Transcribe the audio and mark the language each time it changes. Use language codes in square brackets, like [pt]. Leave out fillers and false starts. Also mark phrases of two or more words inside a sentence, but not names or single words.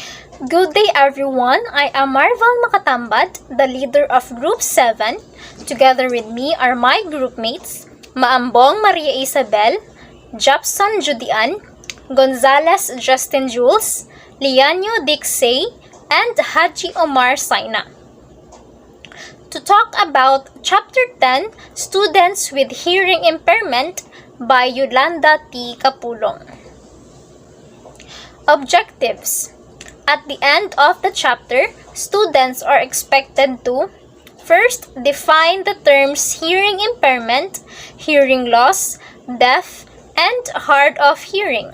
[en] Good day everyone, I am Marvel Makatambad, the leader of Group 7. Together with me are my groupmates, Maambong Maria Isabel, Japson Judian, Gonzales Justin Jules, Lianyo Dixay, and Haji Omar Saina. To talk about Chapter 10, Students with Hearing Impairment by Yolanda T. Capulong. Objectives. At the end of the chapter, students are expected to first define the terms hearing impairment, hearing loss, deaf, and hard of hearing.